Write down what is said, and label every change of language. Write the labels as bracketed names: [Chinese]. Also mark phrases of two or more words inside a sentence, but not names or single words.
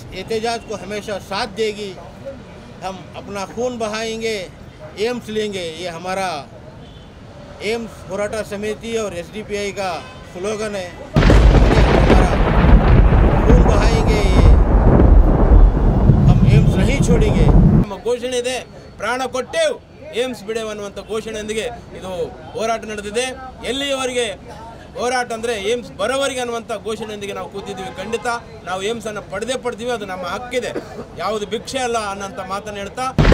[Hindi] एहतजाज को हमेशा साथ देगी। हम अपना खून बहाएंगे, एम्स लेंगे, ये हमारा एम्स होराटा समिति और SDPI का स्लोगन है। हमारा खून बहाएंगे, ये हम एम्स नहीं छोड़ेंगे। [Kannada] ನಮ್ಮ ಘೋಷಣೆ ಇದೆ, ಪ್ರಾಣ ಕೊಟ್ಟೆವು ಏಮ್ಸ್ ಬಿಡೆವು ಅನ್ನುವಂಥ ಘೋಷಣೆಯೊಂದಿಗೆ ಇದು ಹೋರಾಟ ನಡೆದಿದೆ। ಎಲ್ಲಿಯವರೆಗೆ ಹೋರಾಟ ಅಂದರೆ ಏಮ್ಸ್ ಬರೋವರೆಗೆ ಅನ್ನುವಂಥ ಘೋಷಣೆಯೊಂದಿಗೆ ನಾವು ಕೂತಿದ್ದೀವಿ। ಖಂಡಿತ ನಾವು ಏಮ್ಸನ್ನು ಪಡೆದೇ ಪಡ್ತೀವಿ, ಅದು ನಮ್ಮ ಹಕ್ಕಿದೆ, ಯಾವುದು ಭಿಕ್ಷೆ ಅಲ್ಲ ಅನ್ನೋಂಥ ಮಾತನ್ನು ಹೇಳ್ತಾ